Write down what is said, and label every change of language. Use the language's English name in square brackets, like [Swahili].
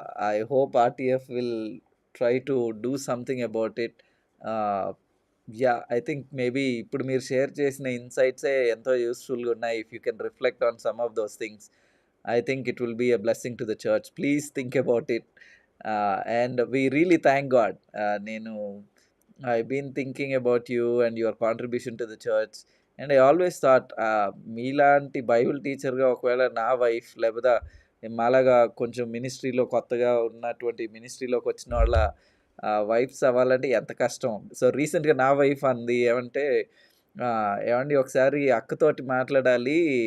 [English] I hope RTF will try to do something about it. [Telugu] ఆహ్, yeah! [English] I think maybe [Telugu] ఇప్పుడు మీరు share చేసిన ఇన్‌సైట్సే ఎంతో యూజ్‌ఫుల్‌గా ఉన్నాయి. [English] If you can reflect on some of those things, I think it will be a blessing to the church. Please think about it. And we really thank God. నేను I've been thinking about you and your contribution to the church. And I always thought [Telugu] మీలాంటి Bible టీచర్‌గా ఒకవేళ నా wife లేకపోతే మాలాగా కొంచెం మినిస్ట్రీలో కొత్తగా ఉన్నటువంటి మినిస్ట్రీలోకి వచ్చిన వాళ్ళ వైఫ్స్ అవ్వాలంటే ఎంత కష్టం. సో రీసెంట్‌గా నా వైఫ్ అంది ఏమంటే ఏవండీ ఒకసారి అక్కతోటి మాట్లాడాలి.